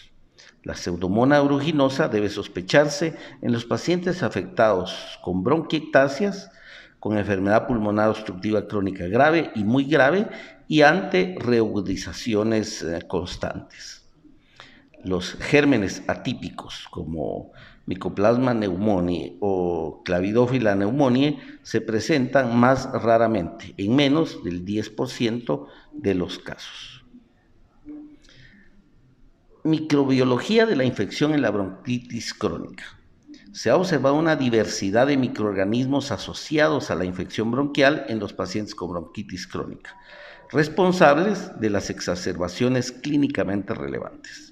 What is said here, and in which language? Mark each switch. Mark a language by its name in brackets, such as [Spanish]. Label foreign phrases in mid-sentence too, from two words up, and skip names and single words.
[Spanish] La Pseudomonas aeruginosa debe sospecharse en los pacientes afectados con bronquiectasias, con enfermedad pulmonar obstructiva crónica grave y muy grave, y ante reagudizaciones constantes. Los gérmenes atípicos como Mycoplasma pneumoniae o Clamidófila pneumoniae se presentan más raramente, en menos del 10% de los casos. Microbiología de la infección en la bronquitis crónica. Se ha observado una diversidad de microorganismos asociados a la infección bronquial en los pacientes con bronquitis crónica, responsables de las exacerbaciones clínicamente relevantes.